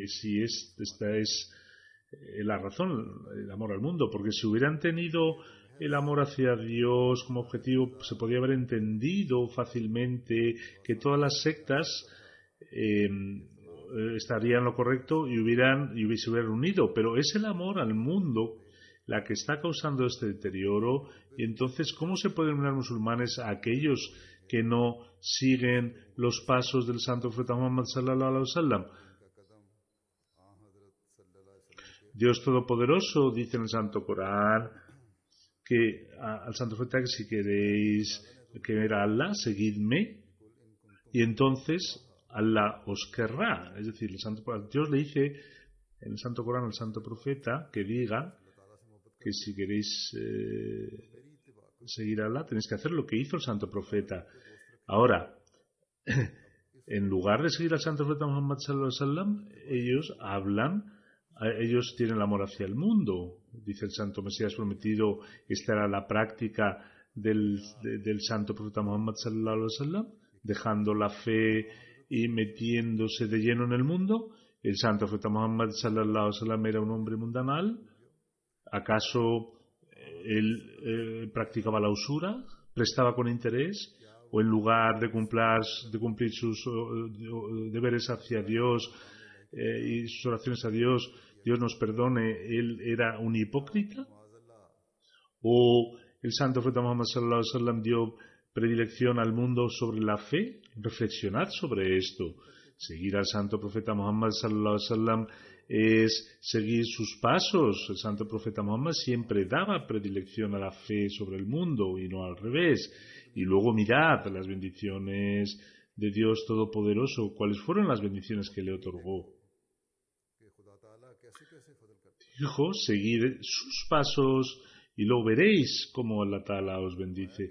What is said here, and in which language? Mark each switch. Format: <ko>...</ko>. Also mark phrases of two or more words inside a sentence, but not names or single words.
<es>si esta es la razón, el amor al mundo, porque si hubieran tenido el amor hacia Dios como objetivo, se podría haber entendido fácilmente que todas las sectas estarían en lo correcto y se hubieran unido, pero es el amor al mundo la que está causando este deterioro. Y entonces, ¿cómo se pueden unir musulmanes a aquellos que no siguen los pasos del Santo Profeta Muhammad</es> <ar>صلى الله عليه وسلم?</ar> <es>Dios Todopoderoso dice en el Santo Corán que al Santo Profeta, que si queréis querer a Allah, seguidme, y entonces Allah os querrá. Es decir, Dios le dice en el Santo Corán al Santo Profeta que diga que si queréis seguir a Allah, tenéis que hacer lo que hizo el Santo Profeta. Ahora, en lugar de seguir al Santo Profeta Muhammad</es> <ar>صلى الله عليه وسلم,</ar> <es>ellos tienen el amor hacia el mundo. Dice el Santo Mesías Prometido, esta era la práctica del Santo Profeta Muhammad</es> <ar>صلى الله عليه وسلم,</ar> <es>dejando la fe y metiéndose de lleno en el mundo. El Santo Profeta Muhammad</es> <ar>صلى الله عليه وسلم</ar> <es>era un hombre mundanal. ¿Acaso él practicaba la usura? ¿Prestaba con interés? ¿O en lugar de cumplir sus deberes hacia Dios y sus oraciones a Dios, Dios nos perdone, él era un hipócrita? ¿O el Santo Profeta Muhammad</es> <ar>صلى الله عليه وسلم</ar> <es>dio predilección al mundo sobre la fe? Reflexionad sobre esto. Seguir al santo profeta Muhammad</es> <ar>صلى الله عليه وسلم</ar> <es>es seguir sus pasos. El santo profeta Muhammad siempre daba predilección a la fe sobre el mundo y no al revés. Y luego mirad las bendiciones de Dios Todopoderoso. ¿Cuáles fueron las bendiciones que le otorgó? Dijo, seguid sus pasos y luego veréis cómo</es> <ar>الله تعالى</ar> <es>os bendice.</es>